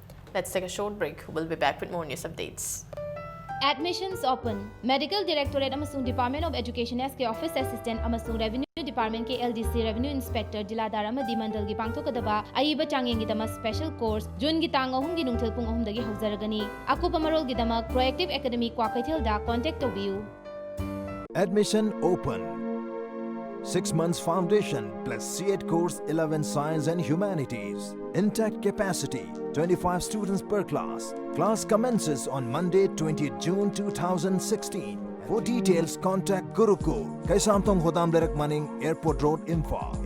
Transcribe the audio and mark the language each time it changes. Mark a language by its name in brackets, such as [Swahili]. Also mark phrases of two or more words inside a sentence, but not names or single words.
[English] Let's take a short break. We'll be back with more news updates. [Manipuri] Admissions open. [English] Medical Directorate [Manipuri] amasung [English] Department of Education SK Office Assistant [Manipuri] amasung [English] Revenue Department [Manipuri] ke [English] LDC Revenue Inspector [Manipuri] Jiladar amadi mandal gi pangthokadaba aiba changyeng gi dama [English] special course [Manipuri] June gi tang ahum gi nungthil pung ahum dagi haujaragani. Akupa marol gi dama Proactive Academy Kwakaithil da contact tobiu. [English] Admission open. 6 months foundation plus C8 course 11 Science and Humanities. Intact capacity 25 students per class. Class commences on Monday 20th June 2016. For details contact Gurukul, Kaisamthong Hodam Lerak Maning, Airport Road, Imphal.